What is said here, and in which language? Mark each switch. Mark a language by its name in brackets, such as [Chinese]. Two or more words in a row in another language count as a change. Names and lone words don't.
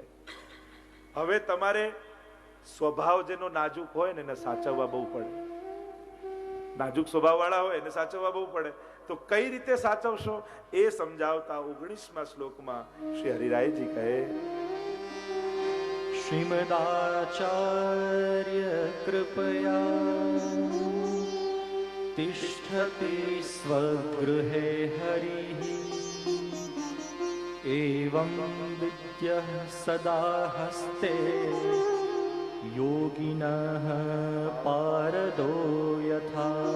[Gujarati] હવે તમારે સ્વભાવ જેનો નાજુક હોય ને એને સાચવવા બહુ પડે. નાજુક સ્વભાવ વાળા હોય એને સાચવવા બહુ પડે. તો કઈ રીતે સાચવશો એ સમજાવતા 19મા શ્લોકમાં શ્રી હરિરાયજી કહે [Sanskrit] श्रीमदाचार्य कृपया तिष्ठति स्वगृहे हरिः एवं विद्यः सदा हस्ते योगिनः पारदो यथा